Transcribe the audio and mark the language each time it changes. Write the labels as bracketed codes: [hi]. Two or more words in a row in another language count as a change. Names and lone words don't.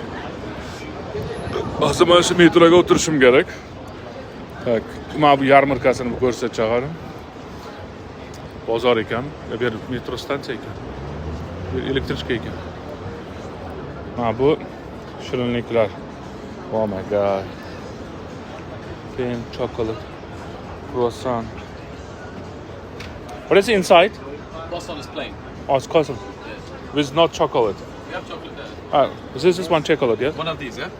[uz] Hozir mana shu metroga o'tirishim kerak. Tak, mana bu yarmarkasini ko'rsatchag'arim. Bozor ekan, bu yer metro stansiya ekan. Bu elektrichka ekan. Mana bu shirinliklar. [en] Oh my god. Plain chocolate, croissant. What is inside? Croissant is plain. Oh, it's croissant. Yes. With not chocolate. We have chocolate there. This is one chocolate, yes? One of these, yeah?